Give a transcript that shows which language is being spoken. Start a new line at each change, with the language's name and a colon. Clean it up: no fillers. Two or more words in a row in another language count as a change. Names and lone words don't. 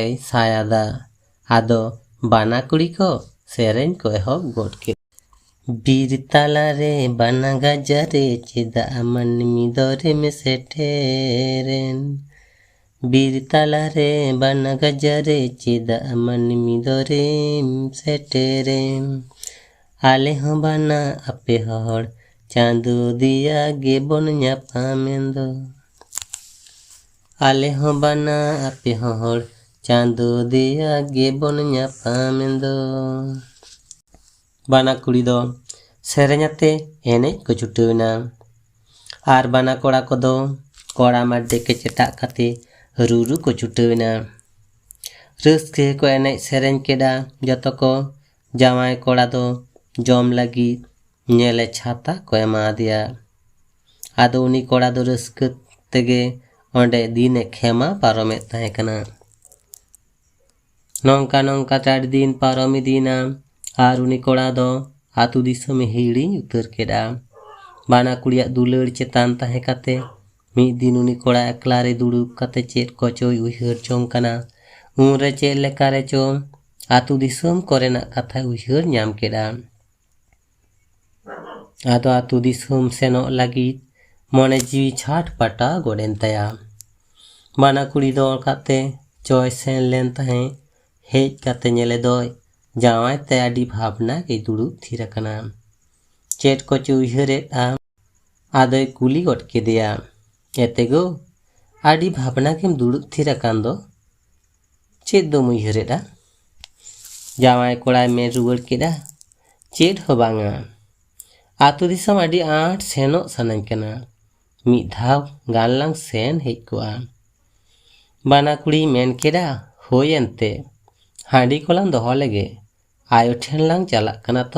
Santali: सायादा आदो बाना कुड़ी को सेरेñ को एहब गोड के बीर ताला रे बाना गाजारे चेदा मानमी दरे में सेठेरेन बीर ताला रे बाना गाजारे चेदा मानमी दरे सेठेरेन आले हो बाना आपे हड़ चांदो दिया गे बोन ᱧᱟᱯᱟᱢᱮᱱᱫᱚ आले हो बाना आपे हड़ चांदो दिया गे बोन ᱧᱟᱯᱟᱢᱮᱱᱫᱚ बाना कुड़ी दो सेरेñाते एनेज को छुटेवना आर बाना कोड़ा को दो कोड़ा माडे के चेटाक काते रूरू को छुटावेना। रस्के को एनेज सेरेñ केदा जतो को जावाई कोड़ा दो जम लगी नेले छाता को एमा दिया। आदो उनी कोड़ा दो रस्के तेगे ओंडे दिने खेमा पारोमे ताहे कना। नौका नौका 4 दिन पारोमी दीना आर उनी कोड़ा दो आतु दिसोम हिड़िñ उतर केदा। बाना कुड़िया दुलड़ चेतान ताहे काते मिद दिन उनी कोड़ा एकला रे दुड़ुब काते चेद कोचोय उइहर जोंग कना। उनरे चेद लेकारे चो आतु दिसोम कोरेना कथा उइहर ᱧᱟᱢ केदा। आदो आतु दिसोम सेनो लागिद मने जीवी छाट पाटा गोडेन ताया। बाना कुड़ी दो काते चोय सेन लेन ताहे हेज काते नेले दोय जावाई ते आडी भावना के दुड़ुब थीर कना। चेद कोचो उइहरेदा आदोय कुली गोट केदेया एतेगो आडी भावना केम दुड़ुब थीर कान दो चेद दो उइहरेदा। जावाई कोड़ाय मेन रुवाड़ केदा चेद हो बांगा आतु दिसोम आडी आट सेनो सानाñ कना मिद धाव गानलां सेन हेज कोआ। बाना कुड़ी मेन केदा होय एनते हांडी कोलां दोहो लेगे आयो ठेन लां चालाक कना तो।